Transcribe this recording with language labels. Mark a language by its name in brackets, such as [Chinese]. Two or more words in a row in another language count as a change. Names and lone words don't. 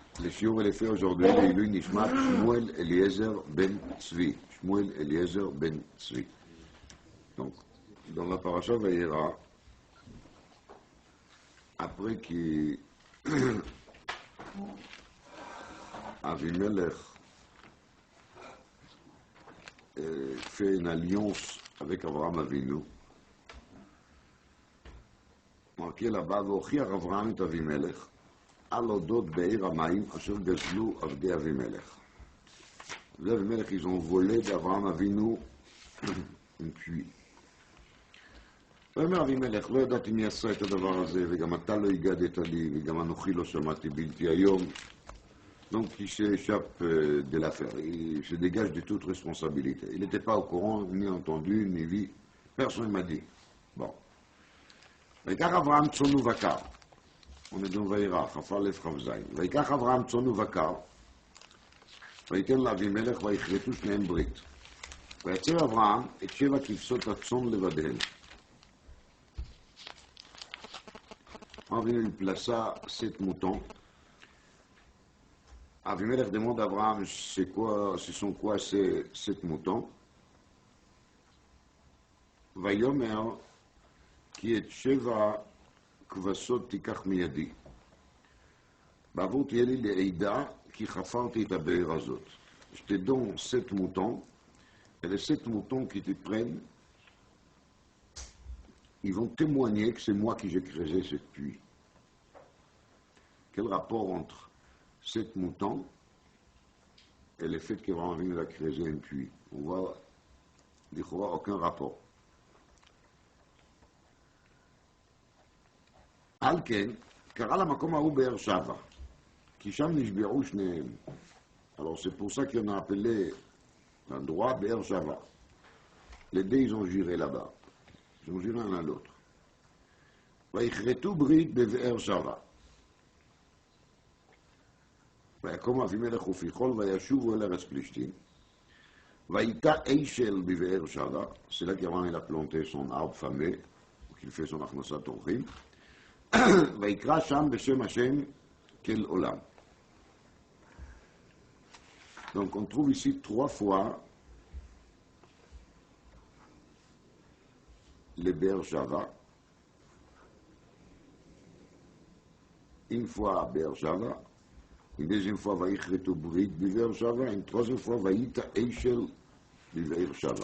[French] Le shiur est fait aujourd'hui, [Hebrew] לעילוי נשמת שמואל אליעזר בן צבי. Shmuel Eliezer ben Tzvi. [French] Donc, dans la paracha Vayera, après qu'Avimelech fait une alliance avec Abraham Avinu, marqué là-bas, [Hebrew] והוכיח אברהם את אבימלך, על אודות בעיר המים אשר גזלו עבדי אבימלך. ואבימלך, [French] ils ont volé d'Abraham Avinu un puits. [Hebrew] ואומר אבימלך, לא ידעתי מי עשה את הדבר הזה, וגם אתה לא הגדת לי, וגם אנוכי לא שמעתי בלתי היום. [French] Donc il s'échappe de l'affaire, il se dégage de toute responsabilité. Il n'était pas au courant, ni entendu, ni vu, personne ne m'a dit. Bon. [Hebrew] ויקח אברהם צאן ובקר, [French] on est dans [Hebrew] וירא, כ"א כ"ז, ויקח אברהם צאן ובקר, ויתן לאבימלך ויכרתו שניהם ברית. ויצר אברהם את 7 כבשות הצאן לבדיהן. [French] Avimelech plaça 7 moutons. Avimelech demande à Abraham, ce sont quoi ces 7 moutons? [Hebrew] ויאמר כי את 7 כבשות תיקח מידי. בעבור תהיה לי לעדה כי חפרתי את הבאר הזאת. [French] Je te donne 7 moutons, et les 7 moutons qui te prennent, ils vont témoigner que c'est moi qui j'ai creusé cette puits. Quel rapport entre 7 moutons et le fait qu'Abraham a creusé un puits? On voit, aucun rapport. [Hebrew] על כן, קרא למקום ההוא באר שבע, כי שם נשבעו שניהם. [French] Alors c'est pour ça qu'on a appelé l'endroit באר שבע. Les deux, ils ont juré là-bas. Ils ont juré l'un à l'autre. [Hebrew] ויכרתו ברית בבאר שבע. ויקום אבימלך ופיכול וישובו אל ארץ פלישתים. וייטע אישל בבאר שבע, [French] c'est là qu'Abraham a planté son arbre fameux, qu'il fait son [Hebrew] הכנסת אורחים. ויקרא שם בשם השם כל עולם. [French] Donc on trouve ici 3 fois le Be'er Shava, une fois à Be'er Shava, une deuxième fois [Hebrew] ויכרתו ברית באר שבע, [French] une troisième fois [Hebrew] ויטע אשל באר שבע.